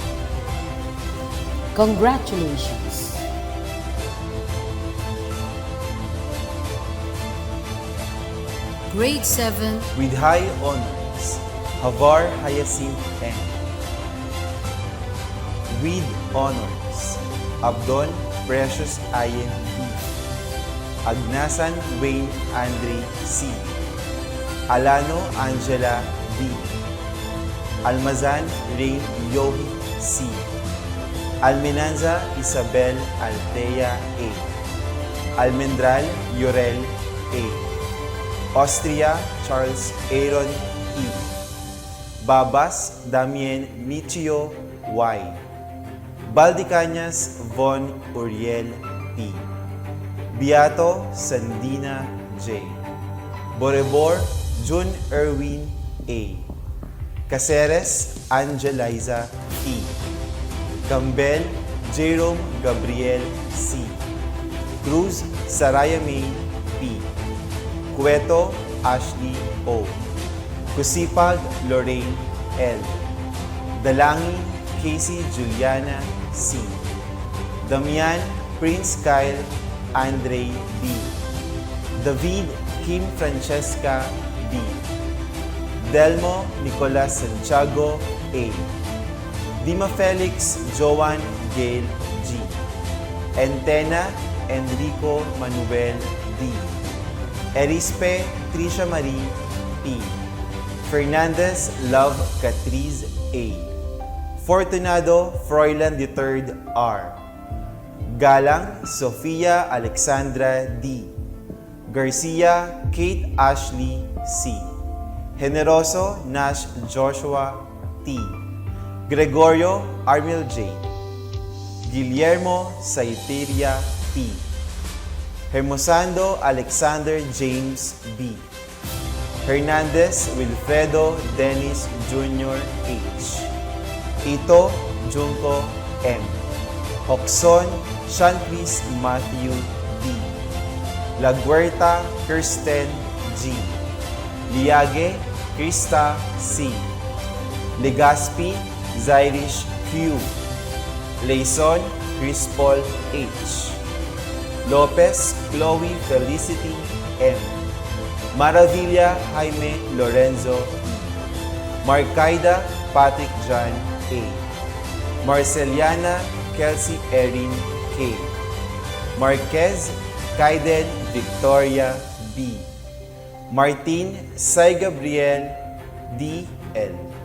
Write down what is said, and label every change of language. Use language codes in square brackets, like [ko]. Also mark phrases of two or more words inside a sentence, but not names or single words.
[en] Congratulations! Grade 7 with high honors, Havar Hyacinth N. With honors, Abdon Precious Ayen B. Agnasan Wayne Andre C. Alano Angela B. Almazan Rain Yohi C. Almenanza Isabel Althea A. Almendral Yorel A. Austria Charles Aaron E. Babas Damien Michio Y. Baldicañas Von Uriel P. Beato Sandina J. Borebor Jun Erwin A. Caceres Angeliza T. Gambel Jerome Gabriel C. Cruz Saraya May P. Cueto Ashley O. Kusipag Lorraine L. Dalangin Casey Juliana C. Damian Prince Kyle Andre B. David Kim Francesca B. Delmo Nicolas Santiago A. Dima Felix Joan Gail G. Entena Enrico Manuel D. Erispe Trisha Marie P. Fernandez Love Catriz A. Fortunado Froilan III R. Galang Sofia Alexandra D. Garcia Kate Ashley C. Generoso Nash Joshua T. Gregorio Armil J. Guillermo Saiteria P. Hermosando Alexander James B. Hernandez Wilfredo Dennis Jr. H. Ito Junco M. Hoxon Shanchris Matthew D. Laguerta Kirsten G. Liage Krista C. Legaspi Zairish Q. Leison Crispol H. Lopez Chloe Felicity M. Maravilla Jaime Lorenzo E. Marcaida Patrick John A. Marceliana Kelsey Erin K. Marquez Kaiden Victoria B. Martin Sai Gabriel D. L.